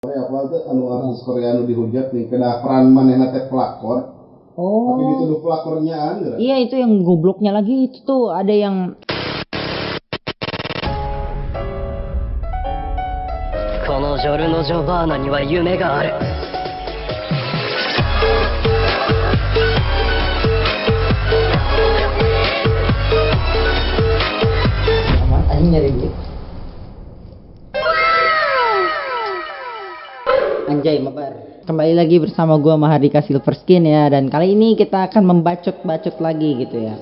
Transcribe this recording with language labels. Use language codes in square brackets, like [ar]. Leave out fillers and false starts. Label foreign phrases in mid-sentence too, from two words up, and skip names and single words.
[su] Apa tuh anu artis Korea anu dihujat nih kena peran manehna teh pelakor tapi Oh, [id] dituduh pelakornya anjir. iya itu yang gobloknya lagi itu tuh ada yang [ja] このジョルノ・ジョバーナには夢がある。 [id] aman anjing nyari duit. Anjay mabar. Kembali lagi bersama gua Mahardika Silverskin ya, dan kali ini kita akan membacot-bacot lagi gitu ya.